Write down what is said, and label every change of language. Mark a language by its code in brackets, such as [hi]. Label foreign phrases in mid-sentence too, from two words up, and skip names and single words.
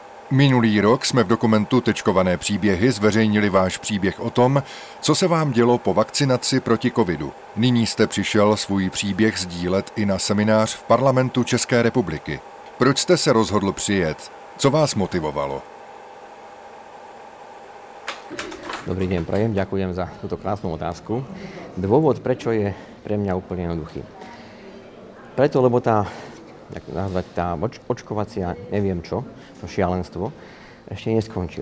[cs] Minulý rok jsme v dokumentu Tečkované příběhy zveřejnili váš příběh o tom, co se vám dělo po vakcinaci proti covidu. Nyní jste přišel svůj příběh sdílet i na seminář v Parlamentu České republiky. Proč jste se rozhodl přijet? Co vás motivovalo? [sk] Dobrý deň, prajem, ďakujem za túto krásnu otázku. Dôvod, prečo je pre mňa úplne jednoduchý. Preto, lebo tá očkovacia, neviem čo, to šialenstvo, ešte neskončilo.